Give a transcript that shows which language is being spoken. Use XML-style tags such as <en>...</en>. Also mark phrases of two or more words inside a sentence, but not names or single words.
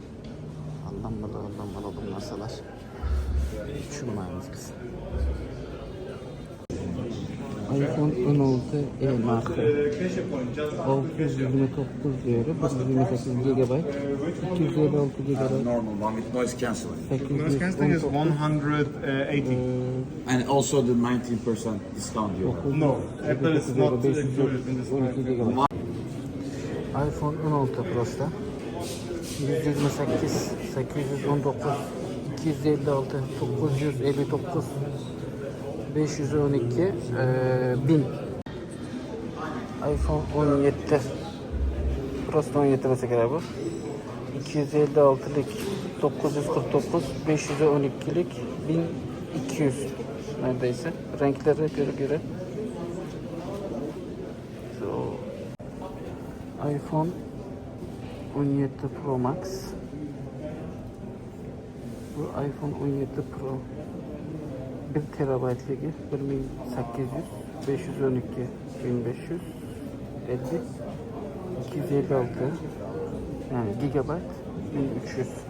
<uz>Alloh bu narsalar tushunmaymiz biz. iPhone 16e narxi 629 euro, 128 GB, 256 GB,</uz> <en>Normal one with noise cancelling. Noise cancelling is 180. And also the 19% discount you have. No, Apple is not included in this price.</en> <uz>iPhone 16 Pro'da 128, 819, 256, 959, 512, 1000. iPhone 17 Pro'da 17 bo'lsa kerak bu.</uz> <tr>256'lik 949, 512'lik 1200 neredeyse. Renklere göre. So, iPhone 17 Pro Max.</tr> <uz>Bu iPhone 17 Pro 1 terabaytligi 1800, 512, 1500, 50, 256 yani gigabayt 1300.</uz>